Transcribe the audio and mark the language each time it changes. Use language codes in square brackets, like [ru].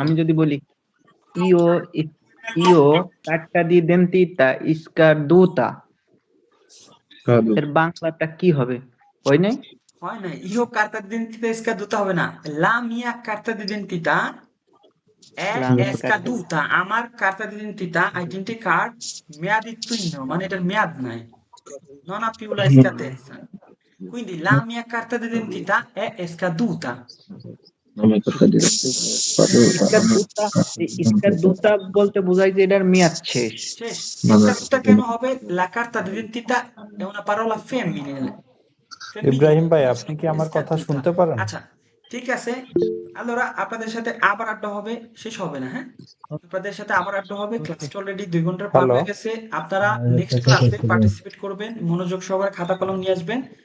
[bn] আমি যদি বলি ইও ইও [it] carta di identità scaduta, [bn] এর বাংলাটা কি হবে? হয় নাই? হয় না, [it] ইও কার্তা দিদেন্তিতা স্কাদুতা [bn] হবে না, [it] লা মিয়া কার্তা দিদেন্তিতা La mia carta [bn] স্কাদুতা, আমার কার্তা দিদেন্তিতা আইডেন্টি কার্ড মেয়াদিত্বহীন, মানে এটার মেয়াদ নাই, [it] non ha più la scadenza, quindi la mia carta d'identità è scaduta। [bn] scaduta বলতে বোঝায় যে এটার মেয়াদ শেষ। শেষ। scaduta কেন হবে? [it] La carta d'identità è una parola femminile। [bn] Ibrahim ভাই, আপনি কি আমার কথা শুনতে পারেন? আচ্ছা, ঠিক আছে। allora আপনাদের সাথে আবার আড্ডা হবে, শেষ হবে না, হ্যাঁ? আপনাদের সাথে আবার আড্ডা হবে। ক্লাসটা অলরেডি 2 ঘন্টার পার হয়ে গেছে। আপনারা নেক্সট ক্লাসে পার্টিসিপেট করবেন, মনোযোগ সহকারে খাতা কলম নিয়ে আসবেন।